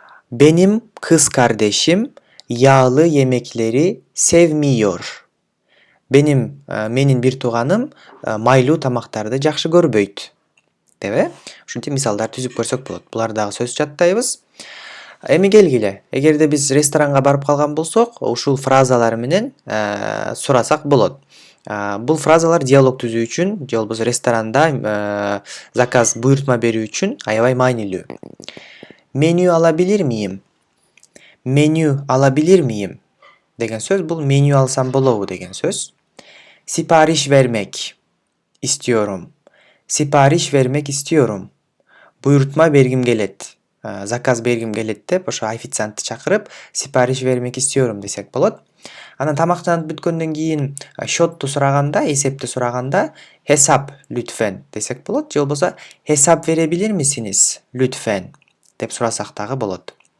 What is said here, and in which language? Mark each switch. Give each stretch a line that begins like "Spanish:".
Turkish: Benim kız kardeşim yağlı yemekleri sevmiyor.
Kyrgyz: Менин бир тууганым майлуу тамактарды жакшы көрбөйт. Деп, ушинтип мисалдар түзүп көрсөк болот. Булар дагы сөз жаттайбыз. Эми келгиле. Эгерде биз ресторанга барып калган болсок, ушул фразалар менен сурасак болот. Бул фразалар диалог түзүү үчүн же болбосо ресторанда заказ буйртма берүү үчүн аябай маанилүү.
Turkish: Меню алabilir miyim? Menü alabilir miyim?
Kyrgyz: Деген сөз бул меню алсам болобу деген сөз.
Turkish: Sipariş vermek istiyorum. Sipariş vermek istiyorum.
Kyrgyz: Буйртма бергим келет. Заказ бергим келет деп ошо официантты чакырып,
Turkish: sipariş vermek istiyorum
Kyrgyz: десек болот. Анан тамактанып бүткөндөн кийин счетту сураганда, эсепти сураганда
Turkish: hesap lütfen
Kyrgyz: десек болот. Же болбосо
Turkish: hesap verebilir misiniz lütfen
Kyrgyz: деп сурасак дагы болот.